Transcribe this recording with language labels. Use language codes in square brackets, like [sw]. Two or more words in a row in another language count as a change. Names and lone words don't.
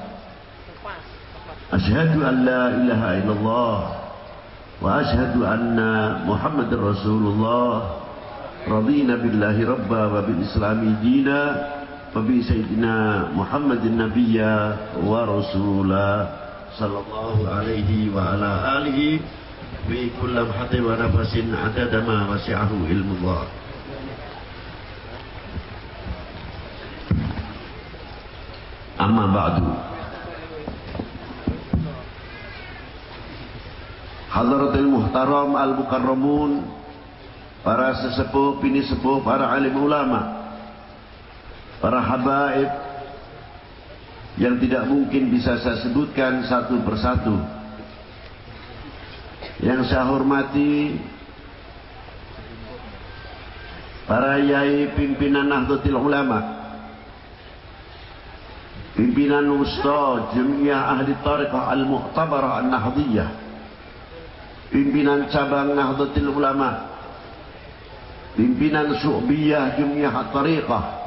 [ar] أشهد أن لا إله إلا الله وأشهد أن محمد رسول الله رضينا بالله ربا وبالإسلام دينا وبسيدنا محمد النبي ورسولا صلى الله عليه وعلى آله في كل لمحة ونفس عدد ما وسعه علم الله. أما بعد حضرة المحترم المكرمون, [id] para sesepuh, bini sepuh, para alim ulama, para habaib yang tidak mungkin bisa saya sebutkan satu persatu. Yang saya hormati para yai pimpinan Nahdlatul Ulama, pimpinan Ustaz Jamiah Ahli Tariqah Al-Mu'tabarah An-Nahdiyah, pimpinan cabang Nahdlatul Ulama, pimpinan Syu'biyah Jamiah At-Tariqah